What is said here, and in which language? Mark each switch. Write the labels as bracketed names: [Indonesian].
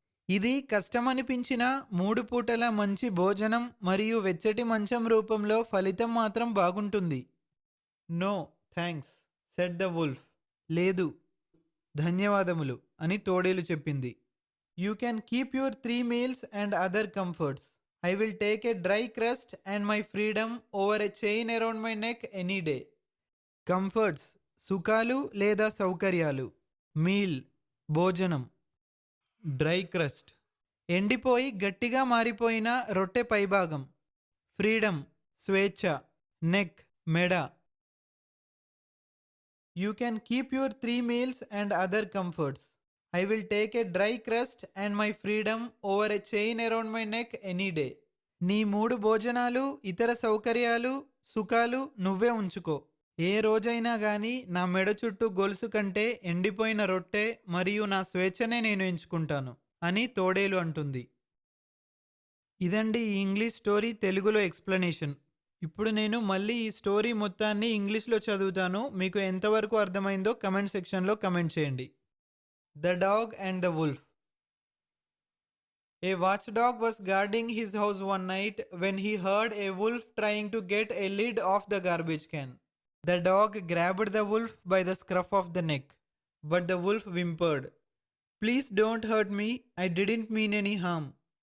[Telugu] ఇది కష్టమనిపించినా 3 పూటల మంచి భోజనం మరియు వెచ్చటి మంచం రూపంలో ఫలితం మాత్రం బాగుంటుంది. [English] No thanks said the wolf. [Telugu] లేదు ధన్యవాదములు అని తోడేలు చెప్పింది. [English] You can keep your 3 meals and other comforts. I will take a dry crust and my freedom over a chain around my neck any day. [Telugu] Comforts సుఖాలు లేదా సౌకర్యాలు. Meal భోజనం. Dry crust ఎండిపోయి గట్టిగా మారిపోయిన రొట్టె పైభాగం. ఫ్రీడమ్ స్వేచ్ఛ. నెక్ మెడ. [English] You can keep your 3 meals and other comforts. I will take a dry crust and my freedom over a chain around my neck any day. [Telugu] నీ 3 భోజనాలు, ఇతర సౌకర్యాలు, సుఖాలు నువ్వే ఉంచుకో. ఏ రోజైనా గాని నా మెడ చుట్టూ గొలుసు కంటే ఎండిపోయిన రొట్టె మరియు నా స్వేచ్ఛనే నేను ఎంచుకుంటాను అని తోడేలు అంటుంది. ఇదండి ఈ ఇంగ్లీష్ స్టోరీ తెలుగులో ఎక్స్‌ప్లనేషన్. ఇప్పుడు నేను మళ్ళీ ఈ స్టోరీ మొత్తాన్ని ఇంగ్లీష్‌లో చదువుతాను. మీకు ఎంతవరకు అర్థమైందో కామెంట్ సెక్షన్‌లో కామెంట్ చేయండి. [English] The dog and the wolf. A watchdog was guarding his house one night when he heard a wolf trying to get a lid off the garbage can. The dog grabbed the wolf by the scruff of the neck, but the wolf whimpered, "Please don't hurt me, I didn't mean any harm.